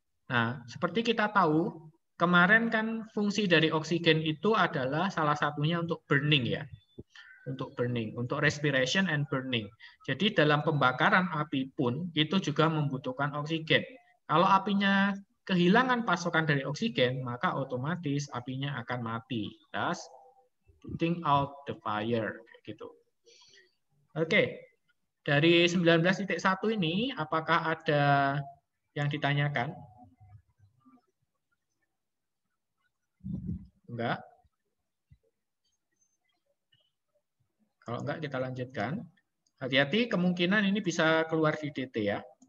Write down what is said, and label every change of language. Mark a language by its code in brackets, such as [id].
[id] Nah, seperti kita tahu, kemarin kan fungsi dari oksigen itu adalah salah satunya untuk burning ya. Untuk burning, untuk respiration and burning. Jadi dalam pembakaran api pun itu juga membutuhkan oksigen. Kalau apinya kehilangan pasokan dari oksigen, maka otomatis apinya akan mati. [en] Thus, putting out the fire. [id] Gitu. Oke, dari 19.1 ini, apakah ada yang ditanyakan? Enggak? Kalau enggak, kita lanjutkan. Hati-hati, kemungkinan ini bisa keluar di DT ya.